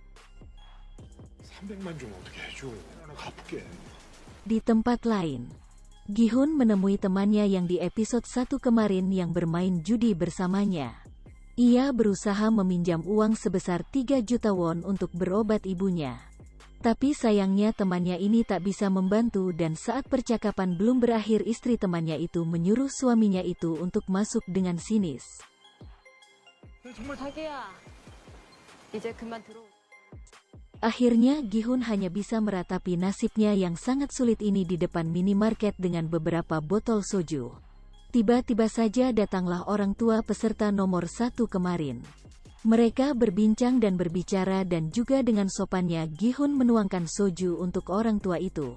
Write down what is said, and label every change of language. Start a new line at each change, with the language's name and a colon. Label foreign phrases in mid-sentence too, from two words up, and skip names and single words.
Indonesian: Di tempat lain, Gi-hun menemui temannya yang di episode 1 kemarin yang bermain judi bersamanya. Ia berusaha meminjam uang sebesar 3 juta won untuk berobat ibunya. Tapi sayangnya temannya ini tak bisa membantu dan saat percakapan belum berakhir istri temannya itu menyuruh suaminya itu untuk masuk dengan sinis.
Korean: 자기야, 이제 그만 들어.
Indonesian: Akhirnya Gi-hun hanya bisa meratapi nasibnya yang sangat sulit ini di depan minimarket dengan beberapa botol soju. Tiba-tiba saja datanglah orang tua peserta nomor 1 kemarin. Mereka berbincang dan berbicara dan juga dengan sopannya Gi-hun menuangkan soju untuk orang tua itu.